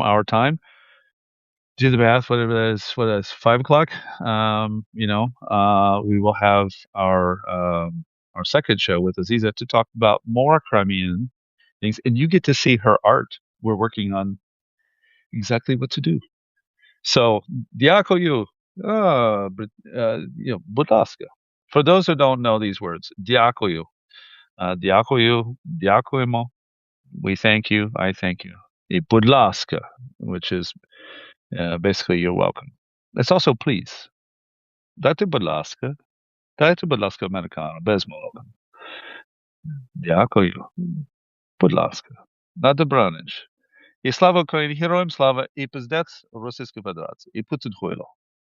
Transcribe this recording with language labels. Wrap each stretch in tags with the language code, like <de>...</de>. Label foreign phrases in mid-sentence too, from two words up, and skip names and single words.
<en>our time, do the math, whatever that is, 5 o'clock, we will have our second show with Aziza to talk about more Crimean things. And you get to see her art. We're working on exactly what to do. So,</en> <uk>дякую, будь ласка.</uk> <en>For those who don't know these words,</en> <uk>дякую, дякую, дякуємо,</uk> <en>we thank you, I thank you.</en> <uk>І будь ласка,</uk> <en>which is basically you're welcome. It's also please.</en> <uk>Дайте будь ласка, американо, без молока. Дякую, будь ласка. На добраніч. І слава Україні, героям слава, і пиздець Російської Федерації, і Путін хуйло.</uk>